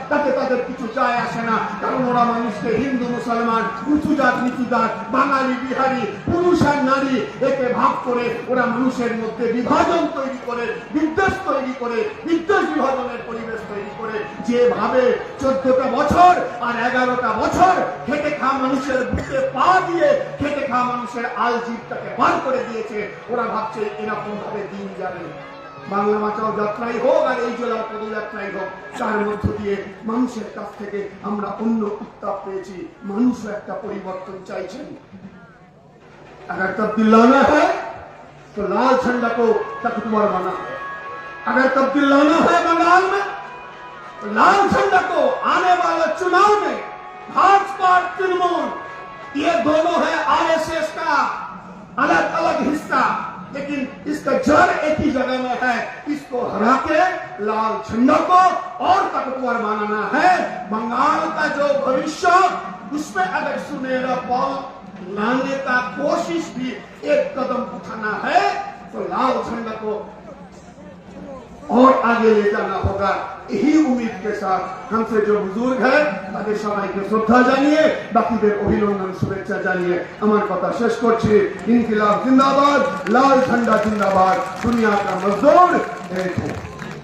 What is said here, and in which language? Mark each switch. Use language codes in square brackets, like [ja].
[bn] তাতে তাদের কিছু যায় আসে না, কারণ ওরা মানুষকে হিন্দু মুসলমান, উঁচু জাত নিচু জাত, বাঙালি বিহারি, পুরুষ আর নারী একে ভাগ করে ওরা মানুষের মধ্যে বিভাজন তৈরি করে, বিদ্বেষ তৈরি করে, বিদ্বেষ বিভাজনের পরিবেশ তৈরি করে, যেভাবে 14টা বছর আর 11টা বছর খেটে খাওয়া মানুষের বুকে পা দিয়ে খেটে খাওয়া মানুষের আল জিভটাকে বার করে দিয়েছে, ওরা ভাবছে এরকম ভাবে দিন যাবে। বাংলা বাঁচাও যাত্রাই হোক আর এই জেলার পদযাত্রাই হোক, তার মধ্য দিয়ে মানুষের কাছ থেকে আমরা অন্য উত্তাপ পেয়েছি। মানুষও একটা পরিবর্তন চাইছেন। [hi] अगर तब्दील लाना है तो लाल झंडा को तख्तवर बना है। अगर तब्दील लाना है बंगाल में तो लाल झंडा को आने वाले चुनाव में भाजपा और तृणमूल ये दोनों है आरएसएस का अलग अलग हिस्सा, लेकिन इसका जड़ एक ही जगह में है। इसको हरा के लाल झंडा को और ताकतवर बनाना है। बंगाल का जो भविष्य उसमें अगर सुनहरा पल लाने का कोशिश भी एक कदम उठाना है तो लाल झंडा को और आगे ले जाना होगा। यही उम्मीद के साथ हमसे जो बुजुर्ग है [bn] তাদের সবাইকে শ্রদ্ধা জানিয়ে বাকিদের অভিনন্দন শুভেচ্ছা জানিয়ে আমার কথা শেষ করছি। ইনকিলাব জিন্দাবাদ, লাল ঝান্ডা জিন্দাবাদ, [hi] দুনিয়া কা মজদুর এক